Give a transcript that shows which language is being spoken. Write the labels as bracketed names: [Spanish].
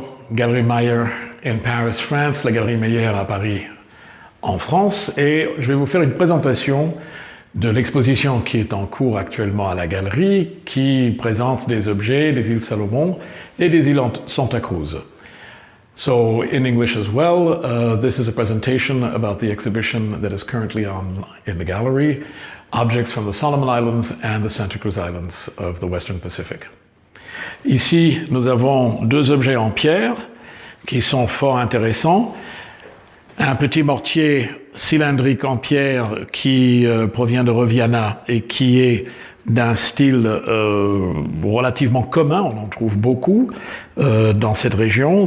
[French] Galerie Mayer [English] in Paris, France, [French] la Galerie Mayer à Paris, en France, et je vais vous faire une présentation de l'exposition qui est en cours actuellement à la galerie, qui présente des objets des îles Salomon et des îles Santa Cruz. [English] So, in English as well, this is a presentation about the exhibition that is currently on in the gallery, Objects from the Solomon Islands and the Santa Cruz Islands of the Western Pacific. [French] Ici, nous avons deux objets en pierre qui sont fort intéressants. Un petit mortier cylindrique en pierre qui provient de Reviana et qui est d'un style relativement commun, on en trouve beaucoup dans cette région.